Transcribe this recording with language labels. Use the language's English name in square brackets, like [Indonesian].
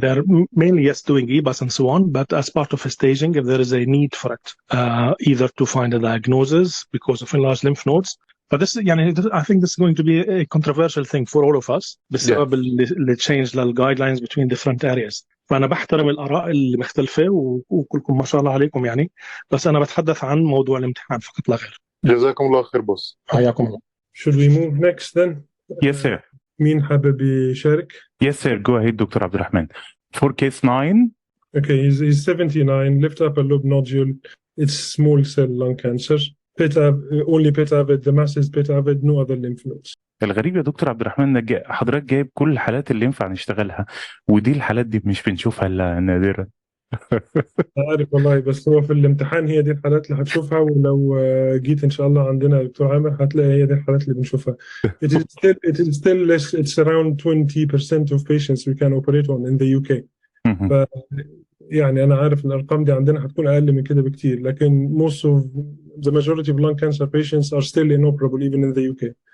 [English] They're mainly doing EBUS and so on, but as part of a staging, if there is a need for it, either to find a diagnosis because of enlarged lymph nodes. But this, I think this is going to be a controversial thing for all of us. [Arabic] بسبب اللي [English] change guidelines between different areas. [Arabic] فأنا بحترم الآراء المختلفة وكلكم ما شاء الله عليكم يعني. بس أنا بتحدث عن موضوع الامتحان فقط لا غير. جزاكم الله خير بوس. حياكم الله. [English] Should we move next then? Yes, sir. [Arabic] مين حابب يشارك؟ [English] Yes, sir. Go ahead, Dr. Abdelrahman. For case 9. Okay, he's 79, left upper lobe nodule. It's small cell lung cancer. Only PET avid, the mass is PET avid, no other lymph nodes. [Arabic] الغريب يا دكتور عبد الرحمن ان حضرتك جايب كل الحالات اللي ينفع نشتغلها ودي الحالات دي مش بنشوفها الا نادرا. عارف والله بس هو في الامتحان هي دي الحالات اللي هتشوفها ولو جيت ان شاء الله عندنا دكتور عامر هتلاقي هي دي الحالات اللي بنشوفها. [English] It is still less, it's around 20% of patients we can operate on in the UK. [Arabic] يعني أنا عارف الأرقام دي عندنا هتكون أقل من كده بكتير لكن [English] most of the majority of lung cancer patients are still inoperable even in the UK.